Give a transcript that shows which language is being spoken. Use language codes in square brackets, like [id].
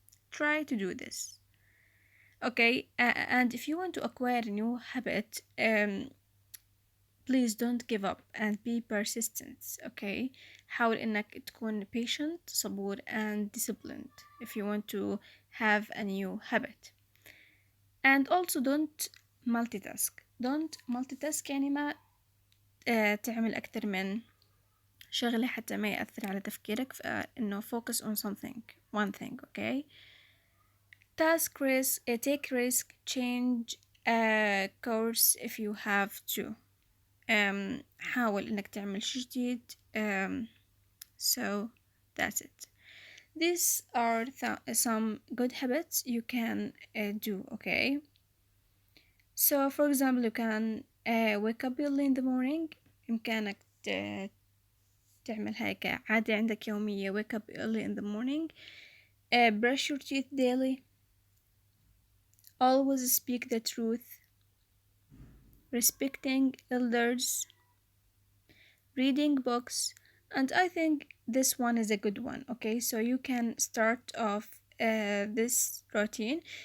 [en] Try to do this. Okay, and if you want to acquire a new habit, please don't give up and be persistent. Okay, [ar] حاول انك تكون [en] patient, صبور and disciplined if you want to have a new habit. And also don't multitask [ar] يعني ما تعمل أكتر من شغلة حتى ما يأثر على تفكيرك, فإنه [en] focus on something, one thing. Okay, take risk, change course if you have to. [ar] حاول إنك تعمل شي جديد. [en] So that's it. These are some good habits you can do. Okay, so for example, you can wake up early in the morning. [ar] إمكانك تعمل هاي كعادة عندك يومية. [en] Wake up early in the morning. Brush your teeth daily. Always speak the truth. Respecting elders. Reading books. And I think this one is a good one. Okay, so you can start off this routine.